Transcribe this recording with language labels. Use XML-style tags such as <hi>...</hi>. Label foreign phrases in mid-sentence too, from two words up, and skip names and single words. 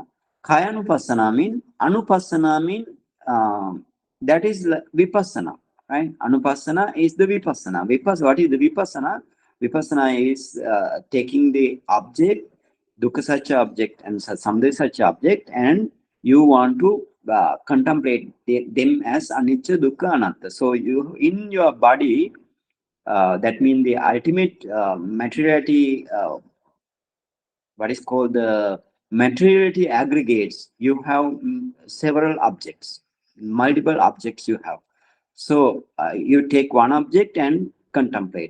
<en>Kayanupassana mean, Anupassana mean, that is Vipassana, right? Anupassana is the Vipassana. What is the Vipassana? Vipassana is taking the object, dukkha such object and samudaya such object, and you want to contemplate them as</en> <pi>anicca, dukkha, anatta.</pi> <en>So you, in your body, that means the ultimate materiality, what is called the materiality aggregates, you have several objects, multiple objects you have. So you take one object and contemplate.</en>